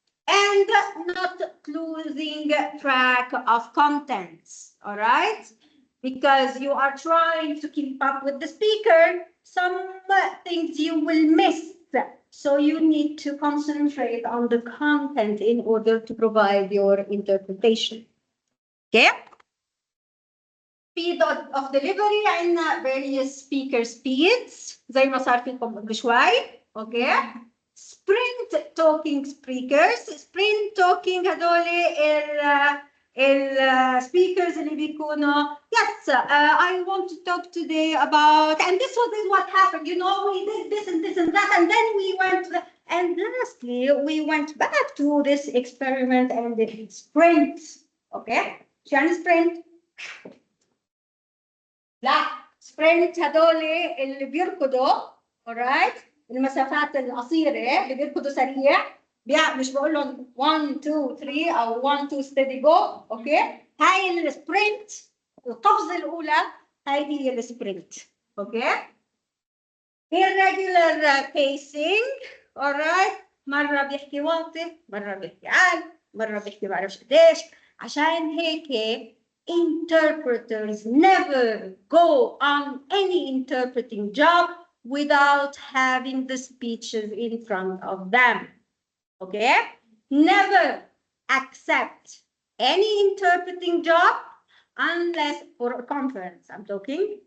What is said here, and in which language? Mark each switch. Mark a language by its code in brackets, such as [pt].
[en] And not losing track of contents, all right? Because you are trying to keep up with the speaker, some things you will miss. So you need to concentrate on the content in order to provide your interpretation. Okay? Speed of delivery [ar] عندنا [en] various speaker speeds [ar] زي ما صار فيكم قبل شوي. [en] Okay? Sprint talking speakers. Sprint talking [ar] هدول [en] speakers [ar] اللي بيكونوا [en] yes, I want to talk today about, and this was what happened, you know, we did this and this and that, and then we went to and lastly we went back to this experiment and did sprint. Okay? [ar] شو يعني sprint؟ لا سبرنت هدول اللي بيركضوا [en] alright [ar] المسافات القصيره اللي بيركضوا سريع مش بقول لهم 1 2 3 او 1 2 [en] steady go. [ar] اوكي هاي السبرنت القفزه الاولى هاي هي السبرنت. اوكي [en] irregular pacing alright [ar] مره بيحكي واطي مره بيحكي عال مره بيحكي بعرفش قديش. عشان هيك [en] interpreters never go on any interpreting job without having the speeches in front of them. Okay? Never accept any interpreting job unless for a conference, I'm talking,